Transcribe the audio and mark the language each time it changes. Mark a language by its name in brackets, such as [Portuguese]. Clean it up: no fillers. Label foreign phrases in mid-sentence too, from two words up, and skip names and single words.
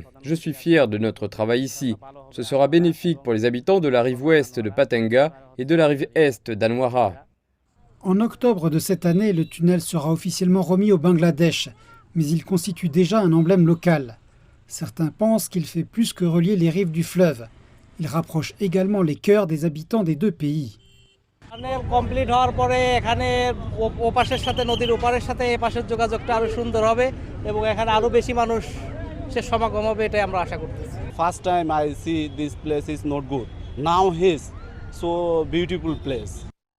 [French] Je suis fier de notre travail ici. Ce sera bénéfique pour les habitants de la rive ouest de Patenga et de la rive est d'Anwara. En octobre de cette année, le tunnel sera officiellement remis au Bangladesh, mais il constitue déjà un emblème local. Certains pensent qu'il fait plus que relier les rives du fleuve. Il rapproche également les cœurs des habitants des deux pays. [Bangla] কমপ্লিট হওয়ার পরে এখানে ওপাশের সাথে নদীর ওপারের সাথে এই পাশের যোগাযোগটা আরো সুন্দর হবে এবং এখানে আরো বেশি মানুষের সমাগম হবে এটাই আমরা আশা করতেছি [English] First time I see this place is not good. Now his so beautiful place.